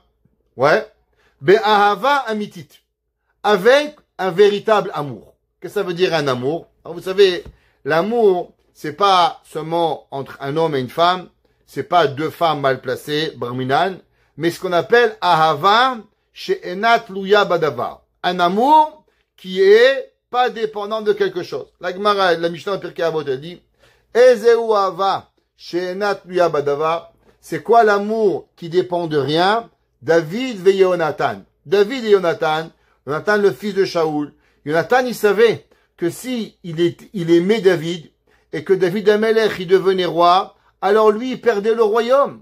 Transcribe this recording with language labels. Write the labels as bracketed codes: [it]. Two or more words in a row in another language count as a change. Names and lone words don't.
[he] Ouais. באהבה אמיתית. [fr] Avec un véritable amour. Qu'est-ce que ça veut dire un amour? Alors vous savez, l'amour, c'est pas seulement entre un homme et une femme, c'est pas deux femmes mal placées, barminan, mais ce qu'on appelle [he] אהבה שאינה תלויה בדבר. [fr] Un amour qui est pas dépendant de quelque chose. La Gemara, la Mishnah Pirkei Avot, elle dit, [he] איזו אהבה שאינה תלויה בדבר. [fr] C'est quoi l'amour qui dépend de rien? [he] David ve Yonatan. [fr] David et Yonatan, Yonatan le fils de Shaoul. Yonatan, il savait que si il aimait David et que David Amelech il devenait roi, alors lui il perdait le royaume.